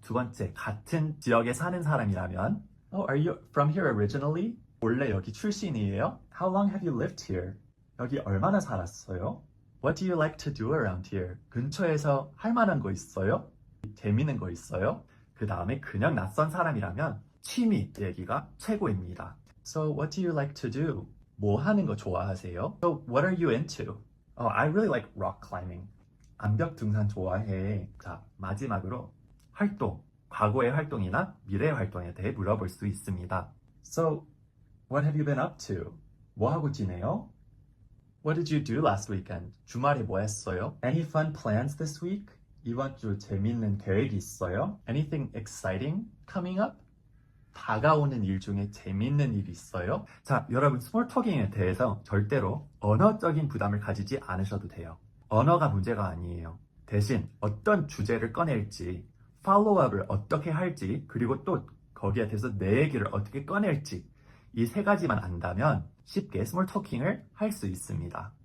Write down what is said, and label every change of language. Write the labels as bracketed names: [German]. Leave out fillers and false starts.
[Korean] 두 번째, 같은 지역에 사는 사람이라면 [English] Oh, are you from here originally? [Korean] 원래 여기 출신이에요? [English] How long have you lived here? [Korean] 여기 얼마나 살았어요? [English] What do you like to do around here? [Korean] 근처에서 할 만한 거 있어요? 재밌는 거 있어요? 그 다음에 그냥 낯선 사람이라면 취미 얘기가 최고입니다. [English] So what do you like to do? [Korean] 뭐 하는 거 좋아하세요? [English] So what are you into? Oh, I really like rock climbing. [Korean] 암벽 등산 좋아해. 자, 마지막으로 활동. 과거의 활동이나 미래의 활동에 대해 물어볼 수 있습니다. [English] So, what have you been up to? [Korean] 뭐 하고 지내요? [English] What did you do last weekend? [Korean] 주말에 뭐 했어요? [English] Any fun plans this week? [Korean] 이번 주 재밌는 계획이 있어요? [English] Anything exciting coming up? [Korean] 다가오는 일 중에 재밌는 일이 있어요? 자, 여러분 스몰 토킹에 대해서 절대로 언어적인 부담을 가지지 않으셔도 돼요. 언어가 문제가 아니에요. 대신 어떤 주제를 꺼낼지 팔로우업을 어떻게 할지 그리고 또 거기에 대해서 내 얘기를 어떻게 꺼낼지 이 세 가지만 안다면 쉽게 스몰 토킹을 할 수 있습니다.